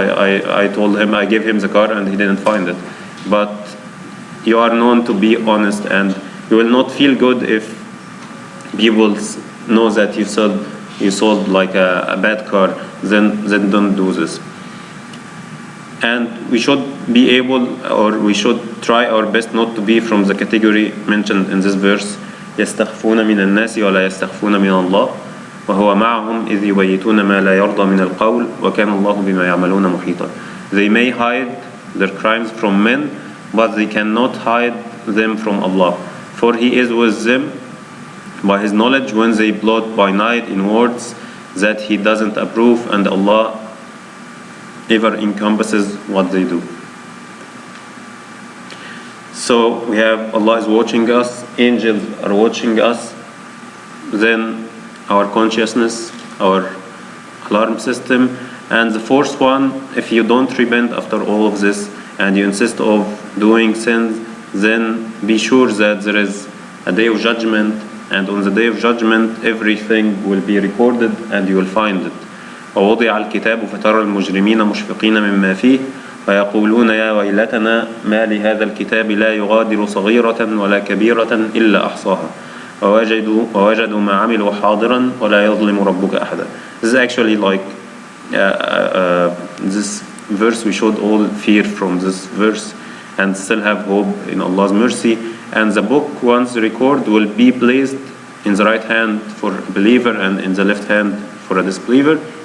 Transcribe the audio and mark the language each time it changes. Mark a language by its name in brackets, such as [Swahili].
[English] I told him, I gave him the car and he didn't find it. But you are known to be honest, and you will not feel good if people know that you sold like a bad car. Then don't do this. And we should be able, or we should try our best not to be from the category mentioned in this verse. [Arabic] يستخفون من الناس ولا يستخفون من الله وهو معهم إذ يبيتون ما لا يرضى من القول وكان الله بما يعملون محيطا. [English] They may hide their crimes from men, but they cannot hide them from Allah, for He is with them by His knowledge when they plot by night in words that He doesn't approve, and Allah ever encompasses what they do. So we have Allah is watching us, angels are watching us, then our consciousness, our alarm system, and the fourth one, if you don't repent after all of this and you insist of doing sins, then be sure that there is a day of judgment, and on the day of judgment everything will be recorded and you will find it. [Arabic] ووضع الكتاب فترى المجرمين مشفقين مما فيه ويقولون يا ويلتنا ما لهذا الكتاب لا يغادر صغيرة ولا كبيرة إلا أحصاها ووجدوا ما عملوا حاضرا ولا يظلم ربك أحدا. [English] This is actually like this verse. We should all fear from this verse and still have hope in Allah's mercy. And the book, once record, will be placed in the right hand for a believer and in the left hand for a disbeliever.